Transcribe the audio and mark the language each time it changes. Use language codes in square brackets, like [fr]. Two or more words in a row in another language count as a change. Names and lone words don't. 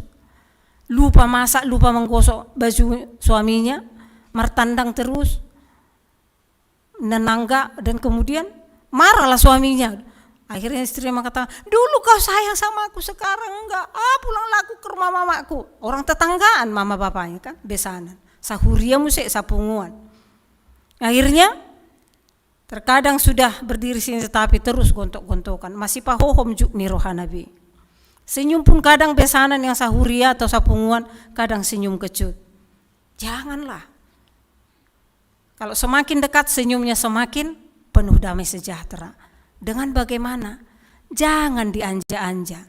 [id] Lupa masak, lupa menggosok baju suaminya, martandang terus, nenangga, dan kemudian marahlah suaminya. Akhirnya istri mengatakan, dulu kau sayang sama aku, sekarang enggak. Pulanglah aku ke rumah mamaku. Orang tetanggaan mama bapaknya kan, besanan. [bbc] Sahuria musik sapunguan. [id] Akhirnya terkadang sudah berdiri sini tetapi terus gontok-gontokan. [bbc] Masih pahohom juk ni rohanabi. [id] Senyum pun kadang besanan yang sahuria atau sapunguan, kadang senyum kecut. Janganlah. Kalau semakin dekat senyumnya semakin penuh damai sejahtera. Dengan bagaimana? Jangan dianja-anja.